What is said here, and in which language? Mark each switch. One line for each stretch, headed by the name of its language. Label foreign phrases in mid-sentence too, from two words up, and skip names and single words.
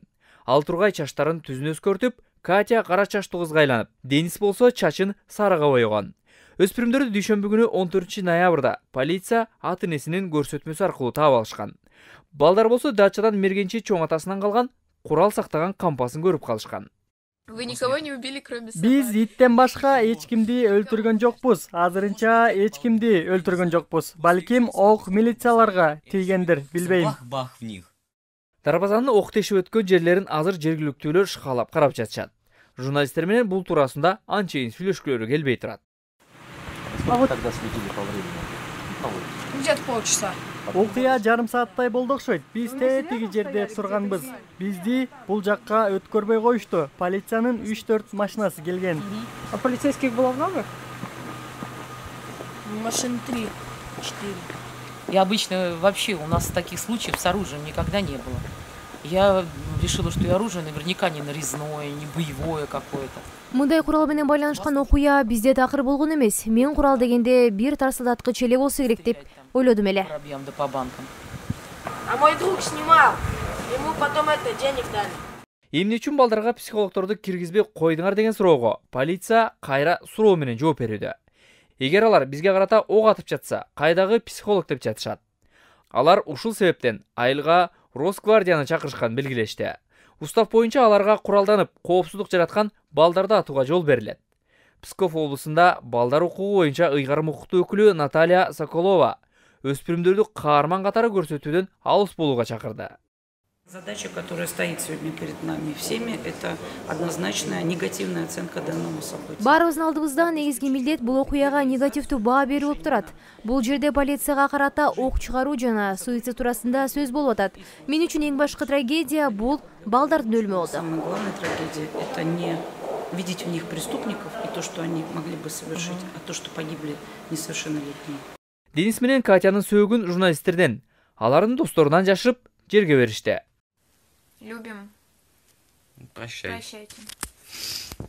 Kyrgyz: Ал тургай чачтарын түзүн өзгөртүп, Катя кара чачтуу кызга айланып, Денис болсо чачын сарыга боёгон. Өспүрүмдөрдү дүйшөмбү күнү 14 ноябрда полиция ат-энесинин көрсөтмөсү аркылуу таап алышкан. Балдар болсо дачадан мергенчи чоң атасынан калган курал сактаган кампасын көрүп калышкан.
Russian: Вы никого не убили, кроме собак?
Kyrgyz: Биз иттен башка эч кимди өлтүргөн жокпуз. Азырынча эч кимди өлтүргөн жокпуз. Балким ок милицияларга тийгендир, билбейм. Дарбазанын ок тешип өткөн жерлерин азыр жергиликтүүлөр шыкалап карап жатышат. Журналисттер менен бул туурасында анчейин сүйлөшкүлөрү келбей турат.
Russian: Где-то полчаса.
Kyrgyz: Окуя жарым сааттай болду окшойт. Биз тиги жерде турганбыз. Бизди бул жакка өткөрбөй коюшту. Полициянын 3-4 машинасы келген.
Russian: А полицейских было много? Машин 3-4. И обычно вообще у нас таких случаев с оружием никогда не было. Я решила, что и оружие наверняка не нарезное, не боевое какое-то.
Kyrgyz: Мындай курал менен байланышкан окуя бизде такыр болгон эмес. Мен курал дегенде бир тарсылдаткыч эле болсо керек деп ойлодум эле.
Russian: А мой друг снимал. Ему потом денег дали.
Kyrgyz: Эмне үчүн балдарга психологдорду киргизбей койдуңар деген суроого полиция кайра суроо менен жооп берүүдө. Эгер алар бизге карата ок атып жатса, кайдагы психолог деп жатышат. Алар ушул себептен айылга Росгвардияны чакырышкан белгилешти. Устав боюнча аларга куралданып, коопсуздук жараткан балдарды атууга жол берилет. Псков облусунда балдар укугу боюнча ыйгарым укуктуу өкүлү Наталья Соколова өспүрүмдөрдү каарман катары көрсөтүүдөн алыс болууга чакырды.
Russian: Задача, которая стоит сегодня перед нами всеми, это однозначная негативная оценка данному событию.
Kyrgyz: Баарыбыздын алдыбызда негизги милдет бул окуяга негативдүү баа берүү болуп турат. Бул жерде полицияга карата ок чыгаруу жана суицид туурасында сөз болуп атат. Мен үчүн эң башкы трагедия бул балдардын өлүмү болду.
Russian: Самая главная трагедия — это не видеть в них преступников и то, что они могли бы совершить, а то, что погибли несовершеннолетние.
Kyrgyz: Денис менен Катянын сөөгүн журналисттерден, алардын досторунан жашырып, жерге беришти.
Russian: Любим. Прощай. Прощайте.